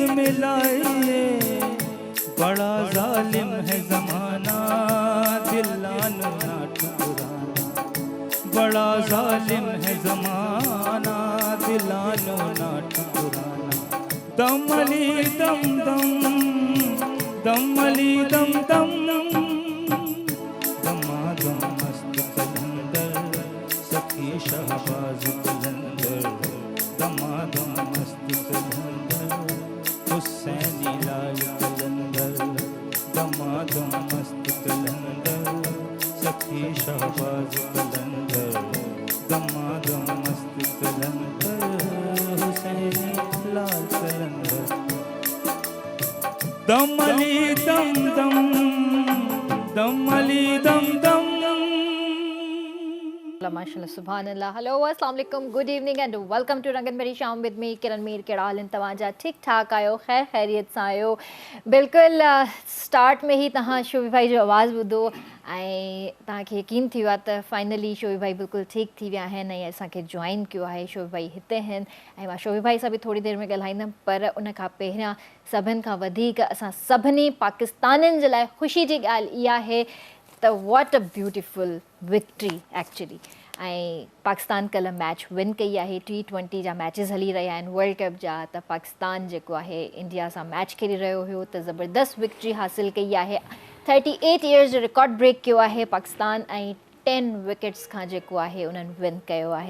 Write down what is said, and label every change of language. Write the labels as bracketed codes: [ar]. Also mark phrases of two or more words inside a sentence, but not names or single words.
[hi] मिलाइए, बड़ा जालिम है ज़माना, दिलानो ना ठुकराना। बड़ा जालिम है ज़माना, दिलानो ना ठुकराना। दम अली दम दम, दम अली दम दम, दमादम मस्त कलंदर, सखी शहबाज कलंदर। दमादम मस्त कलंदर, हुसैनी लाल कलंदर। दमादम मस्त कलंदर, सखी शहबाज कलंदर। दमादम मस्त कलंदर, हुसैनी लाल कलंदर। दम अली दम दम, दम अली दम दम। [ar] ما شاء الله سبحان الله. [en] hello [ar] السلام عليكم, [en] good evening and welcome to Rangat Meri Shaam with me Kiran Mir. [sd] कहिड़ा हाल आहिनि तव्हांजा? ठीक ठाक आहियो? खैर ख़ैरियत सां आहियो? बिल्कुलु स्टार्ट में ही तव्हां शोबी भाई जो आवाज़ ॿुधो ऐं तव्हांखे यकीन थी वियो आहे त फाइनली शोबी भाई बिल्कुलु ठीकु थी विया आहिनि ऐं असांखे जॉइन कयो आहे। शोबी भाई हिते आहिनि ऐं मां शोबी भाई सां बि थोरी देरि में ॻाल्हाईंदमि, पर उन खां पहिरियां सभिनि खां वधीक असां सभिनी पाकिस्तानियुनि जे लाइ ख़ुशी जी ॻाल्हि इहा आहे त [en] what a beautiful victory actually. [sd] ऐं पाकिस्तान कल्ह [en] match win [sd] कई आहे। T20 जा मैचिस हली रहिया आहिनि [en] world cup [sd] जा, त पाकिस्तान जेको आहे इंडिया सां मैच खेॾी रहियो हुयो त ज़बरदस्त विक्ट्री हासिल कई आहे। 38 इयर्स जो [en] record break [sd] कयो आहे पाकिस्तान ऐं 10 विकेट्स खां जेको आहे उन्हनि विन कयो आहे।